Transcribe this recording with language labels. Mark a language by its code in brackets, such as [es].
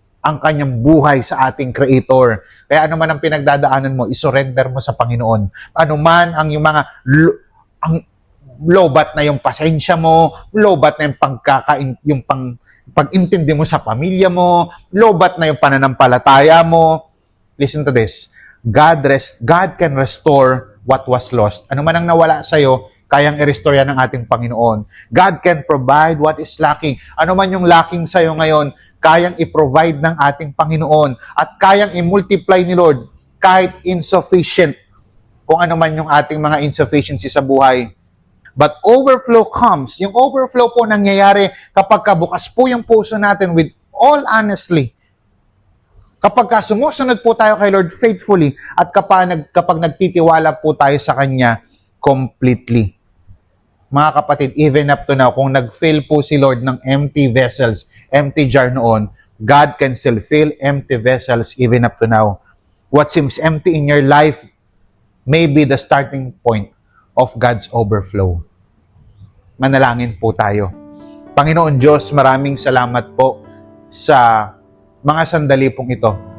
[tl] ang kanyang buhay sa ating Creator. Kaya ano man ang pinagdadaanan mo, isurrender mo sa Panginoon. Ano man ang yung mga ang lobat na yung pasensya mo, lobat na yung pag-intindi mo sa pamilya mo, lobat na yung pananampalataya mo. [en] Listen to this. God can restore what was lost. [tl] Ano man ang nawala sa'yo, kayang i-restore yan ng ating Panginoon. [en] God can provide what is lacking. [tl] Ano man yung lacking sa'yo ngayon, kayang i-provide ng ating Panginoon. At kayang i-multiply ni Lord kahit insufficient. Kung ano man yung ating mga insufficiency sa buhay. [en] But overflow comes. [tl] Yung overflow po nangyayari kapag kabukas po yung puso natin [en] with all honestly. [tl] Kapag sumusunod po tayo kay Lord faithfully at kapag nagtitiwala po tayo sa Kanya completely. Mga kapatid, [en] even up to now, [tl] kung nag-fill po si Lord ng [en] empty vessels, empty jar noon, God can still fill empty vessels even up to now. What seems empty in your life may be the starting point of God's overflow. [tl] Manalangin po tayo. Panginoon Diyos, maraming salamat po sa mga sandali pong ito.